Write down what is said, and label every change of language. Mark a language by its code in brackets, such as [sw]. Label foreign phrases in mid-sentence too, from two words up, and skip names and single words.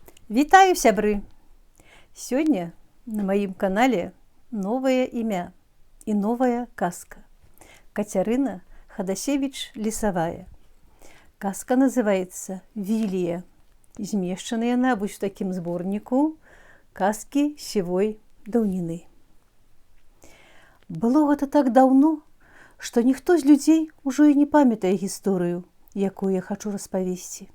[be] Вітаю, сябры! [ru] Сегодня на моем канале новое имя и новая казка. Катерина Ходасевич-Лесовая. Казка называется «Вилия». [be] Змешчана яна вось у такім зборніку казкі сівой даўніны. Было гэта так даўно, што ніхто з людзей ужо і не памятае гісторыю, якую я хачу распавесці.